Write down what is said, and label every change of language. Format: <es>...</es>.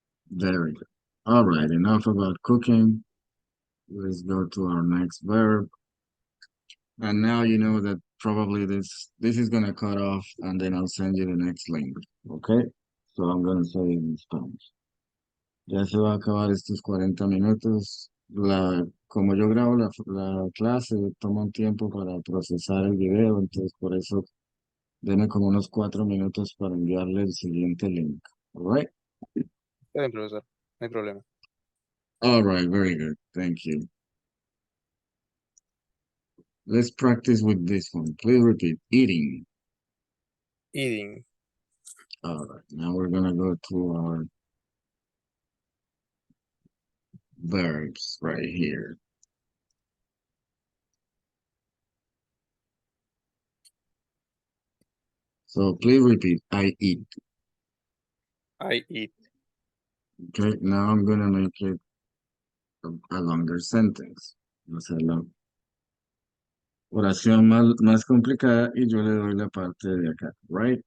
<en>Very good. All right, enough about cooking. Let's go to our next verb. And now you know that probably this is gonna cut off and then I'll send you the next link. Okay? So I'm gonna say it in Spanish.</en> <es>Ya se va a acabar estos 40 minutos. Como yo grabo la clase, toma un tiempo para procesar el video, entonces por eso deme como unos 4 minutos para enviarle el siguiente link.</es> <en>All right?</en> <es>Está bien, profesor. No hay problema.</es> <en>All right, very good. Thank you. Let's practice with this one. Please repeat. Eating. Eating. All right, now we're gonna go to our verbs right here. So please repeat. I eat. I eat. Okay, now I'm gonna make it a longer sentence.</en> <es>O sea, la oración más complicada y yo le doy la parte de acá, right?</es>